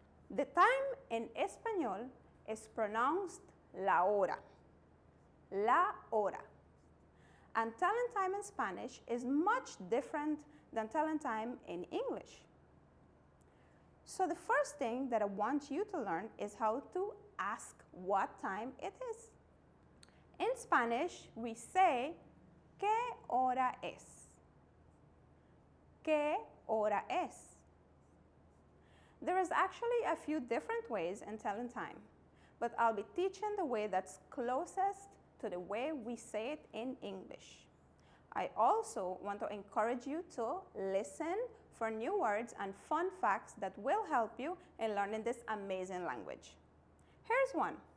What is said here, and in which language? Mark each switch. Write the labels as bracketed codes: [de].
[en] The time in Español is pronounced la hora. La hora. And telling time in Spanish is much different than telling time in English. So the first thing that I want you to learn is how to ask what time it is. In Spanish, we say, [es] ¿qué hora es? ¿Qué hora es? [en] There is actually a few different ways in telling time, but I'll be teaching the way that's closest to the way we say it in English. I also want to encourage you to listen for new words and fun facts that will help you in learning this amazing language. Here's one.